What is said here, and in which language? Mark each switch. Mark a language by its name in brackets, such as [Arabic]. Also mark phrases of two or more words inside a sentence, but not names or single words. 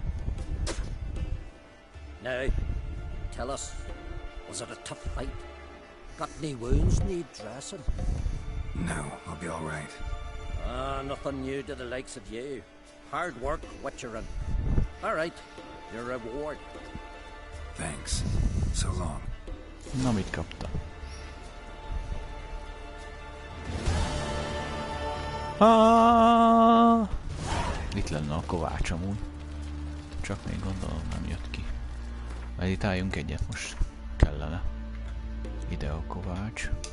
[English] Now, tell us, was it a tough fight? Got any wounds need dressing? No, I'll be all right. Ah, nothing new to the likes of you. Hard work, witcherin'. All right, your reward. Thanks. So long. [Hungarian] Na, mit kapta? Itt lenne a kovács amúgy. Csak még gondolom nem jött ki. Meditáljunk egyet most. Kellene. Ide a kovács.